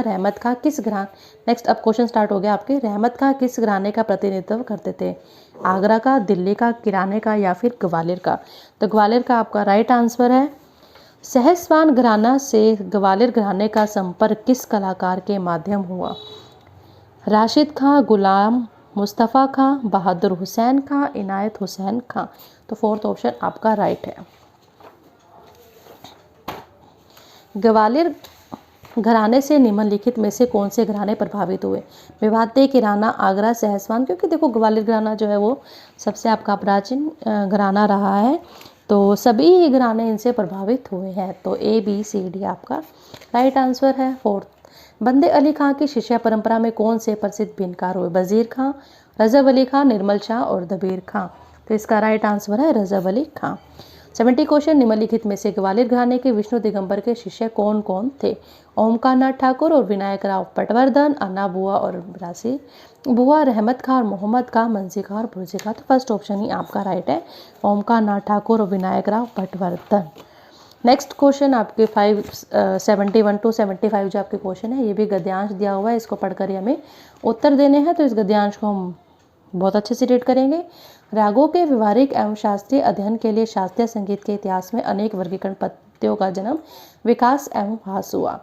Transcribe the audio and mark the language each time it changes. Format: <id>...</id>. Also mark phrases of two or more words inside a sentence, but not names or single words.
<hi>रहमत खां किस घरान नेक्स्ट अब</hi> <en>question start</en> <hi>हो गया आपके। रहमत खां किस घराने का प्रतिनिधित्व करते थे? आगरा का, दिल्ली का, किराने का या फिर ग्वालियर का? तो ग्वालियर का आपका</hi> <en>right answer</en> <hi>है। सहसवान घराना से ग्वालियर घराने का संपर्क किस कलाकार के माध्यम हुआ? राशिद खां, गुलाम मुस्तफ़ा खां, बहादुर हुसैन खां, इनायत हुसैन खां। तो</hi> <en>fourth option</en> <hi>आपका राइट है। ग्वालियर घराने से निम्नलिखित में से कौन से घराने प्रभावित हुए? विभाते, किराना, आगरा, सहसवान। क्योंकि देखो ग्वालियर घराना जो है वो सबसे आपका प्राचीन घराना रहा है, तो सभी ही घराने इनसे प्रभावित हुए हैं। तो ए बी सी डी आपका</hi> <en>right answer</en> <hi>है। फोर्थ। बंदे अली खां की शिष्य परंपरा में कौन से प्रसिद्ध भिनकार हुए? वजीर खां, रजब अली खां, निर्मल शाह और दबीर खां। तो इसका</hi> <en>right answer</en> <hi>है रजब अली खां। 70 क्वेश्चन। निम्नलिखित में से ग्वालियर घराने के विष्णु दिगंबर के शिष्य कौन कौन थे? ओमकार नाथ ठाकुर और विनायक राव पटवर्धन, अन्ना बुआ और ब्रासी बुआ, रहमत खां और मोहम्मद खां, मंसी खां और बुर्जी खां। तो</hi> <en>first option</en> <hi>ही आपका राइट है, ओमकार नाथ ठाकुर और विनायक राव पटवर्धन।</hi> <en>next question</en> <hi>आपके 71 to 75 जो आपके क्वेश्चन है, ये भी गद्यांश दिया हुआ है, इसको पढ़कर हमें उत्तर देने हैं। तो इस गद्यांश को हम बहुत अच्छे से रीड करेंगे। रागों के व्यवहारिक एवं शास्त्रीय अध्ययन के लिए शास्त्रीय संगीत के इतिहास में अनेक वर्गीकरण पद्धतियों का जन्म, विकास एवं ह्रास हुआ।</hi>